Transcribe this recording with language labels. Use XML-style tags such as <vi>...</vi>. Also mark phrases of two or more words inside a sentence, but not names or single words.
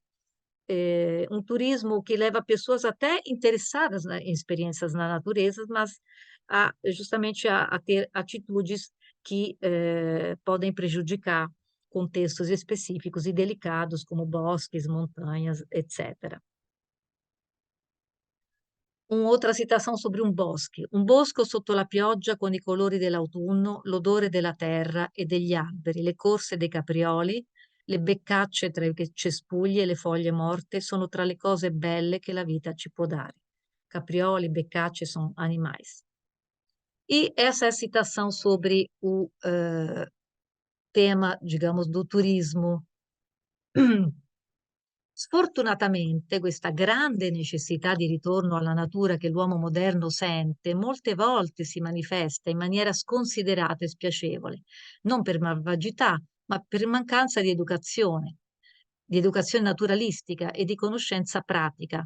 <pt>Um turismo que leva pessoas até interessadas em experiências na natureza, mas justamente a ter atitudes que podem prejudicar contextos específicos e delicados, como bosques, montanhas, etc.</pt> <it>Un'altra citazione sobre un bosco. Un bosco sotto la pioggia con i colori dell'autunno, l'odore della terra e degli alberi, le corse dei caprioli, le beccacce tra i cespugli e le foglie morte sono tra le cose belle che la vita ci può dare. Caprioli, beccacce</it> <pt>sono animais. E essa é a citação sobre o tema, digamos, do turismo.</pt> <it>Sfortunatamente, questa grande necessità di ritorno alla natura che l'uomo moderno sente, molte volte si manifesta in maniera sconsiderata e spiacevole, non per malvagità, ma per mancanza di educazione naturalistica e di conoscenza pratica.</it>